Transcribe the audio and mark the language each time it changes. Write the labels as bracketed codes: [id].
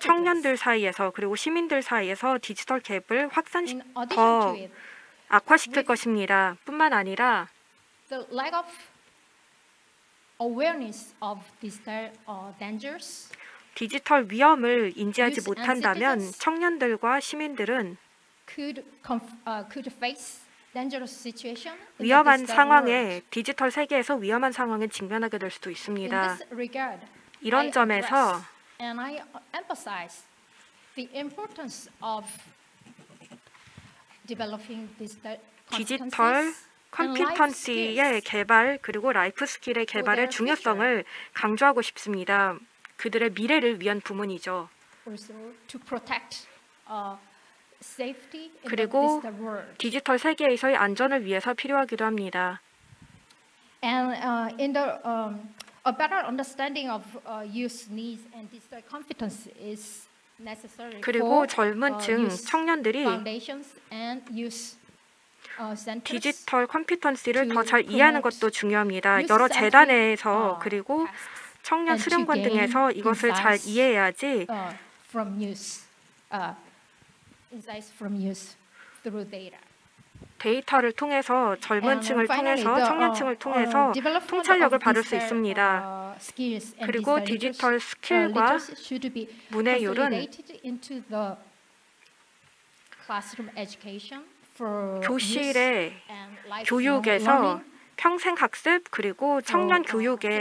[ko] 청년들 사이에서 그리고 시민들 사이에서 디지털 갭을 [en] In [ko] 확산시켜 [en] addition [ko] 더 [en] to it, [ko] 악화시킬 것입니다. 뿐만 아니라 [en] the lack of awareness of digital dangers [ko] 디지털 위험을 인지하지 [en] Youth and [ko] 못한다면 [en] citizens [ko] 청년들과 시민들은 [en] could face dangerous situation in the [ko] 위험한 [en] digital [ko] 상황에 [en] world. [ko] 디지털 세계에서 위험한 상황에 직면하게 될 수도 [en] In [ko] 있습니다. [en] this regard, [ko] 이런 [en] I [ko] 점에서 [en] address and I emphasize the importance of developing digital [ko] 디지털 컴퓨턴시의 개발 그리고 라이프 스킬의 개발의 중요성을 강조하고 싶습니다. 그들의 미래를 위한 부문이죠. [en] also to protect safety in the [ko] 그리고 [en] digital world. [ko] 디지털 세계에서의 안전을 위해서 필요하기도 합니다. [en] And in the a better understanding of youth needs and digital competence is necessary [ko] 그리고 [en] for [ko] 젊은 층 [en] youth [ko] 청년들이 [en] foundations and youth centers. [ko] 디지털 컴퓨턴시를 [en] to [ko] 더 잘 이해하는 [en] promote [ko] 것도 중요합니다. [en] youth [ko] 여러 [en] centric, [ko] 재단에서 그리고 [en] tasks [ko] 청년 [en] and to [ko] 수련관 [en] gain [ko] 등에서 이것을 잘 [en] insights, [ko] 이해해야지 [en] from youth, insights from youth through data. [ko] 데이터를 통해서 젊은 [en] And [ko] 층을 [en] finally, [ko] 통해서 [en] the, [ko] 청년층을 통해서 [en] development [ko] 통찰력을 [en] of [ko] 받을 수 [en] digital, [ko] 있습니다. [en] skills and [ko] 그리고 디지털 [en] digital [ko] 스킬과 [en] literacy should be [ko] 문해율은 [en] consolidated into the classroom education for youth [ko] 교실의 [en] and lifelong [ko] 교육에서 [en] learning. [ko] 평생 학습 그리고 청년 교육에